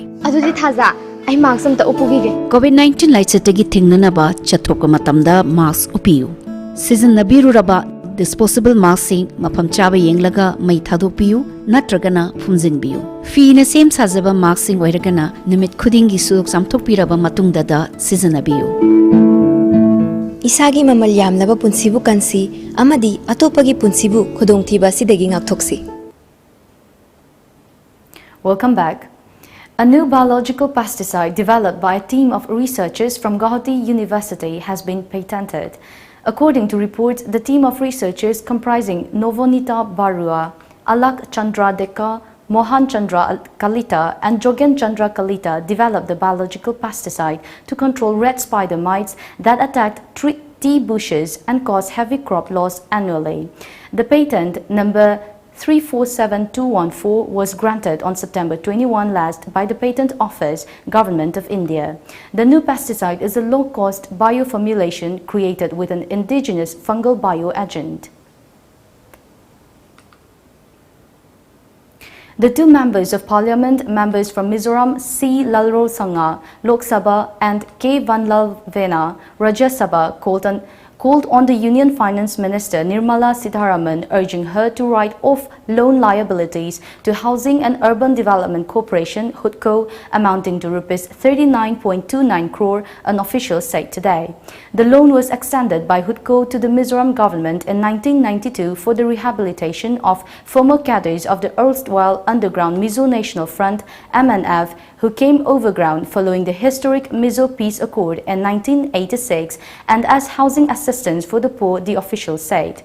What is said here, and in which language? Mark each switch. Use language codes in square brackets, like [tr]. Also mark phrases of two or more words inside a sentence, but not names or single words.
[mni] Adudi Thaza, ai marks amta upugige. COVID-19 laichatagi thingnanaba chathokka matamda mask upiyu. Sizinabiruraba [en] disposable masking [mni] mafam chaba yenglaga mai thadokpiyu natragana phumjinbiyu. Fina same sajaba masking oiragana nimit khudingi sudok samthokpiraba matungda da sizinabiyu. isagi mamal yamlaba punsibu kansi amadi atopagi punsibu khudong thiba sidagi ngakthoksi [en] Welcome back. A new biological pesticide developed by a team of researchers from Gauhati University has been patented. According to reports, the team of researchers comprising Novonita Barua, Alak Chandra Deka, Mohan Chandra Kalita and Jogen Chandra Kalita developed the biological pesticide to control red spider mites that attacked tea bushes and cause heavy crop loss annually. The patent number 347214 was granted on September 21 last by the Patent Office, Government of India. The new pesticide is a low-cost bioformulation created with an indigenous fungal bioagent. The two members of parliament, members from Mizoram C. Lalro Sangha, Lok Sabha and K. Vanlal Vena, Rajya Sabha, called on the Union Finance Minister Nirmala Sitharaman, urging her to write off loan liabilities to Housing and Urban Development Corporation (HUDCO) amounting to Rs 39.29 crore, an official said today. The loan was extended by HUDCO to the Mizoram government in 1992 for the rehabilitation of former cadres of the erstwhile underground Mizo National Front (MNF), who came overground following the historic Mizo Peace Accord in 1986 and as housing assistance for the poor, the official said.